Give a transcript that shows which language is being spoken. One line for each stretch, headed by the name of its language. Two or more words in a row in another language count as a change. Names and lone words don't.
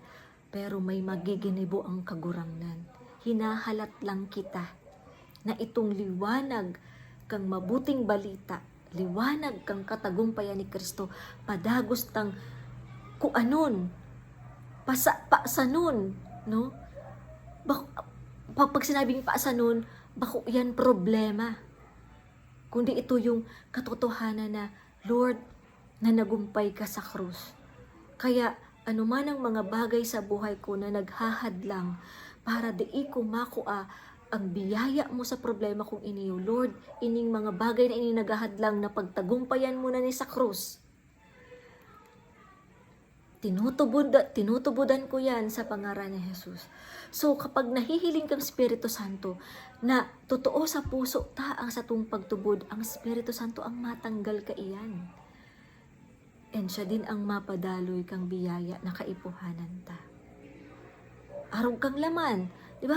Bikol: Pero may magiginibo ang kagurangnan. Hinahalat lang kita na itong liwanag kang mabuting balita, liwanag kang katagumpayan ni Kristo, padagos tang kuanon, pasanon, no? Pag sinabing paasa nun, bako yan problema. Kundi ito yung katotohanan na, Lord, na nagumpay ka sa krus.
Filipino: Kaya anuman ang mga bagay sa buhay ko na naghahadlang para di ko makuha ang biyaya mo sa problema kong iniyo.
Bikol: Lord, ining mga bagay na ini naghahadlang na pagtagumpayan mo na ni sa krus. Tinutubudan ko yan sa pangalan ni Jesus. So, kapag nahihiling kang Espiritu Santo, na totoo sa puso ta ang sa tung pagtubod, ang Espiritu Santo ang matanggal ka iyan. And siya din ang mapadaloy kang biyaya na kaipuhanan ta. Arog kang laman. Di ba?